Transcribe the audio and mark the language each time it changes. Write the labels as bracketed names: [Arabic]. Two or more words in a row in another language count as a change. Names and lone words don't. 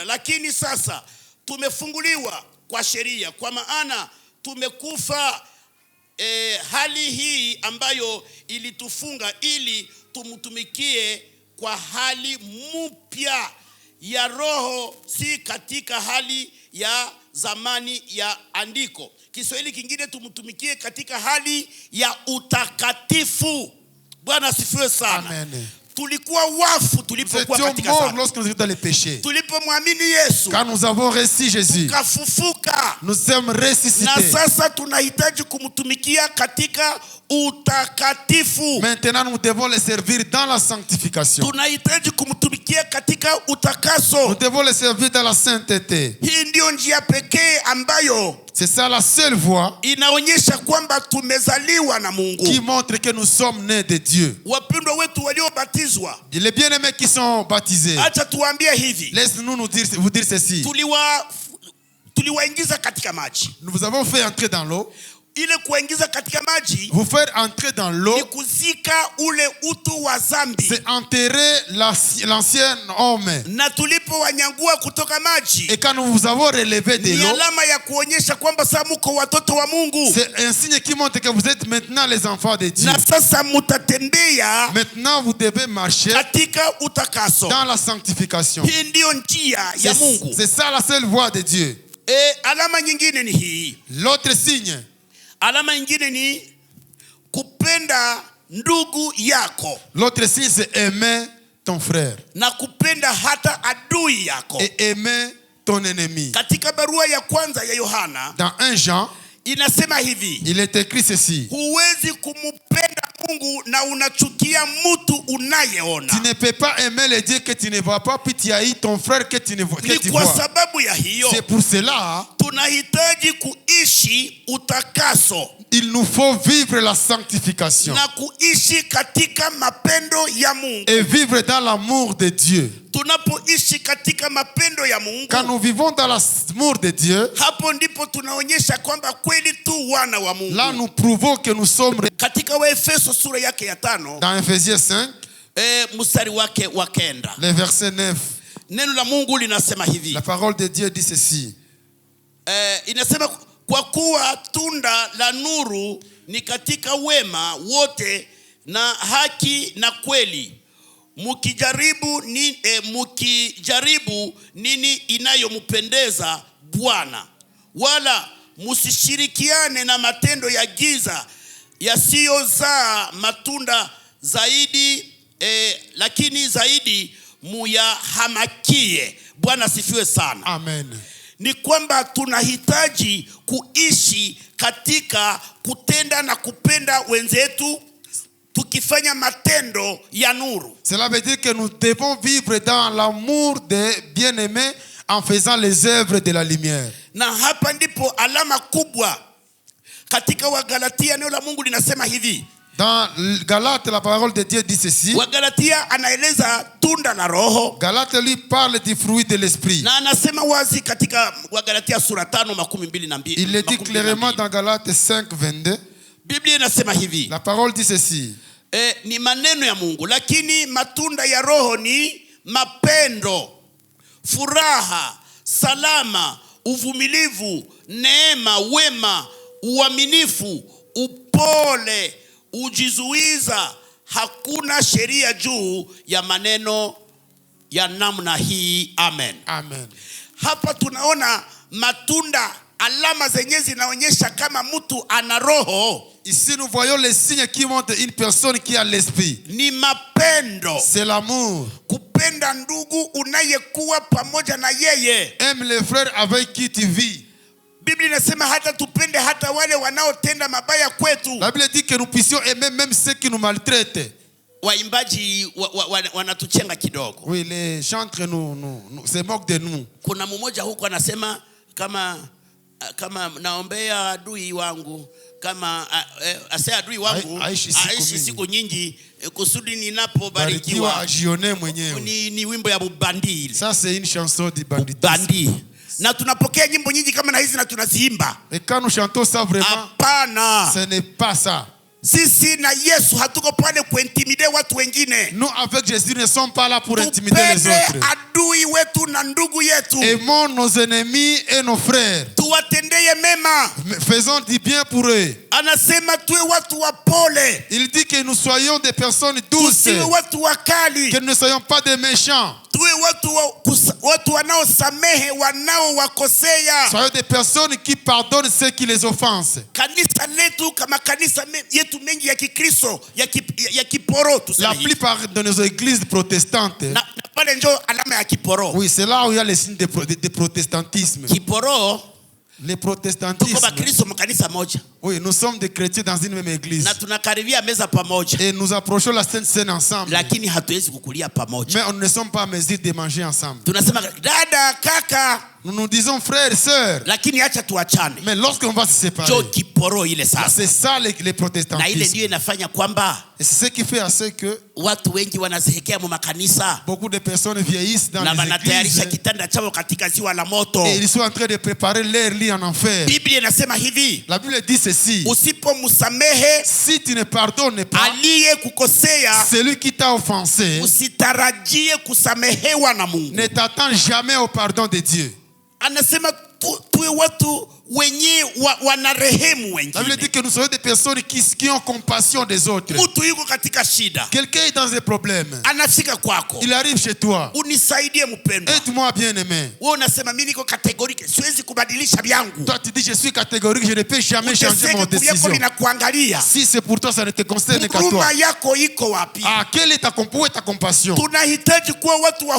[Swahili] Lakini sasa tumefunguliwa kwa sheria, kwa maana tumekufa hali hii ambayo ilitufunga, ili tumtumikie kwa hali mpya ya roho, si katika hali ya zamani ya andiko. Kiswahili kingine, tumtumikie katika hali ya utakatifu. Bwana asifiwe sana. Amen. Tulikuwa wafu tulipokuwa katika dhambi. [French] Lorsque nous étions dans les péchés. [Swahili] Tulipomwamini Yesu. [French] Quand nous avons reçu Jésus. [Swahili] Tukafufuka. [French] Nous sommes ressuscités. [Swahili] Na sasa tunahitaji kumtumikia katika utakatifu. [French] Maintenant nous devons le servir dans la sanctification. [Swahili] Tunahitaji kumtumikia katika utakaso. [French] Nous devons le servir dans la sainteté. [Swahili] Hii ndio njia pekee ambayo [French] c'est ça la seule voie [Swahili] inaonyesha kwamba tumezaliwa na Mungu, [French] qui montre que nous sommes nés de Dieu. [Swahili] Wapendwa wetu waliobatizwa, [French] les bien-aimés qui sont baptisés, [Swahili] acha tuambie hivi, [French] laisse-nous vous dire ceci. [Swahili] Tuliwaingiza katika maji. [French] Nous vous avons fait entrer dans l'eau. [Swahili] ile kuingiza katika maji [French] vous faire entrer dans [Swahili] ni [French] l'eau, [Swahili] kuzika ule utu wa dhambi. [French] c'est enterrer l'ancien homme. [Swahili] Na tulipowanyangua kutoka maji [French] Et quand nous vous avons relevé de [Swahili] ni [French] l'eau, [Swahili] alama ya kuonyesha kwamba sasa mko watoto wa Mungu. [French] c'est un signe qui montre que vous êtes maintenant les enfants de Dieu. [Swahili] Na sasa mutatembea [French] Maintenant, vous devez marcher [Swahili] katika utakaso. [French] dans la sanctification. [Swahili] Hii ndio njia ya Mungu. [French] C'est ça la seule voie de Dieu. [Swahili] Alama nyingine ni hii. [French] L'autre signe, [Swahili] Alama nyingine ni kupenda ndugu yako [French] l'autre signe, c'est aimer ton frère [Swahili] na kupenda hata adui yako. [French] et aimer ton ennemi. [Swahili] Katika barua ya kwanza ya Yohana [French] Dans 1 Jean, [Swahili] inasema hivi, [French] il est écrit ceci. [Swahili] huwezi kumpenda Mungu na unachukia mtu unayeona. [French] Tu ne peux pas aimer le Dieu que tu ne vois pas, puis tu haïs ton frère que tu [Swahili] Ni [French] vois. [Swahili] kwa sababu ya hiyo [French] C'est pour cela [Swahili] tunahitaji kuishi utakaso [French] il nous faut vivre la sanctification [Swahili] na kuishi katika mapendo ya Mungu. [French] et vivre dans l'amour de Dieu. [Swahili] Tunapoishi katika mapendo ya Mungu, [French] Quand nous vivons dans l'amour de Dieu, [Swahili] hapo ndipo tunaonyesha kwamba kweli tu wana wa Mungu. [French] là nous prouvons que nous sommes [Swahili] Katika Waefeso sura yake ya 5 [French] dans Ephésiens 5, [Swahili] mstari wake wa 9, [French] le verset 9. [Swahili] neno la Mungu linasema hivi. [French] La parole de Dieu dit ceci. [Swahili] Inasema kwa kuwa tunda la nuru ni katika wema wote na haki na kweli, mukijaribu nini inayompendeza Bwana, wala musishirikiane na matendo ya giza yasiyozaa matunda zaidi, lakini zaidi muyahamakie. Bwana asifiwe sana. Amen. Ni kwamba tunahitaji kuishi katika kutenda na kupenda wenzetu tukifanya matendo ya nuru. [French] Cela veut dire que nous devons vivre dans l'amour des bien-aimés en faisant les œuvres de la lumière. [Swahili] Na hapa ndipo alama kubwa katika Wagalatia. Neno la Mungu linasema hivi. [French] Dans Galates, la parole de Dieu dit ceci. [Swahili] Wagalatia anaeleza tunda la Roho. [French] Galates lui parle du fruit de l'esprit. [Swahili] Na anasema wazi katika Wagalatia sura 5:22. [French] Il le dit clairement dans Galates 5:22. [Swahili] Biblia inasema hivi. [French] La parole dit ceci. [Swahili] Ni maneno ya Mungu, lakini matunda ya Roho ni mapendo, furaha, salama, uvumilivu, neema, wema, uaminifu, upole, ujizuiza. Hakuna sheria juu ya maneno ya namna hii. Amen. Amen. Hapa tunaona matunda, alama zenyewe zinaonyesha kama mtu ana roho. [French] Ici nous voyons les signes qui montrent une personne qui a l'esprit. [Swahili] Ni mapendo. [French] C'est l'amour. [Swahili] Kupenda ndugu unayekuwa pamoja na yeye. [French] Aime les frères avec qui tu vis. [Swahili] Biblia inasema hata tupende hata wale wanaotenda mabaya kwetu. [French] La Bible dit que nous puissions aimer même ceux qui nous maltraitent. [Swahili] Waimbaji wanatuchenga kidogo. [French] Oui, les chantres se moquent de nous. [Swahili] Kuna mmoja huko anasema kama naombea adui wangu, kama adui wangu aishi siku nyingi kusudi ninapobarikiwa ajione mwenyewe. Ni wimbo ya bubandi. [French] Ça c'est une chanson du banditisme. [Swahili] Na tunapokea nyimbo nyingi kama na hizi na tunaziimba. [French] Et quand nous chantons ça vraiment, [Swahili] hapana, [French] ce n'est pas ça. [Swahili] Sisi na Yesu hatuko pale kuintimide watu wengine. [French] Nous avec Jésus ne sommes pas là pour intimider les autres. [Swahili] Adui wetu na ndugu yetu. [French] Aimons nos ennemis et nos frères. [Swahili] Tuwatendeye mema. [French] Faisons du bien pour eux. [Swahili] Anasema tuwe watu wapole. [French] Il dit que nous soyons des personnes douces. [Swahili] Tusiwe watu wakali. [French] Que nous ne soyons pas des méchants. [Swahili] Tuwe watu wanaosamehe wanaowakosea. [French] Soyons des personnes qui pardonnent ceux qui les offensent. [Swahili] Kanisa letu kama kanisa yetu mengi ya Kikristo ya kiporo tuseme. [French] La plupart de nos églises protestantes. [Swahili] Na pale ndio alama ya kiporo. [French] Oui, c'est là où il y a les signes de protestantisme. [Swahili] Kiporo. [French] Le protestantisme. Oui, nous sommes des chrétiens dans une même église. Et nous approchons la Sainte Seine ensemble. Mais on ne sommes pas à mesure de manger ensemble. Nous Nous nous disons frères et sœurs. [Swahili] lakini acha tuachane. [French] Mais lorsqu'on va se séparer, [Swahili] Jo kiporo ile [French] là, [Swahili] sasa. [French] c'est ça les [Swahili] Na ile [French] protestantismes. [Swahili] ndio inafanya kwamba [French] Et c'est ce qui fait à ce que [Swahili] watu wengi wanazehekea mu makanisa [French] beaucoup de personnes vieillissent dans [Swahili] na [French] les [Swahili] wanatayarisha [French] églises [Swahili] kitanda chao katika ziwa la moto. [French] et ils sont en train de préparer leur lit en enfer. [Swahili] Biblia inasema hivi, [French] La Bible dit ceci: [Swahili] usipomsamehe [French] si tu ne pardonnes pas [Swahili] aliye kukosea, [French] celui qui t'a offensé, [Swahili] usitarajie kusamehewa na Mungu. [French] ne t'attends jamais au pardon de Dieu. [Swahili] Anasema tuwe watu wenye wanarehemu [French] La Bible dit [Swahili] wengine. [French] que nous sommes des personnes qui ont compassion des autres. [Swahili] Mtu yuko katika shida, [French] Quelqu'un est dans un problème, [Swahili] anafika kwako, [French] il arrive chez toi. [Swahili] unisaidie mpendwa. [French] Aide-moi, bien-aimé. [Swahili] Wewe unasema mimi niko categorique, siwezi kubadilisha vyangu. [French] Toi, tu dis je suis catégorique, je ne peux jamais changer mon [Swahili] Uteseke kuliko [French] décision. [Swahili] linakuangalia. [French] Si c'est pour toi, ça ne te concerne qu'à toi. [Swahili] Huruma yako iko wapi? [French] Ah, quelle est ta compassion? [Swahili] Tunahitaji kuwa watu wa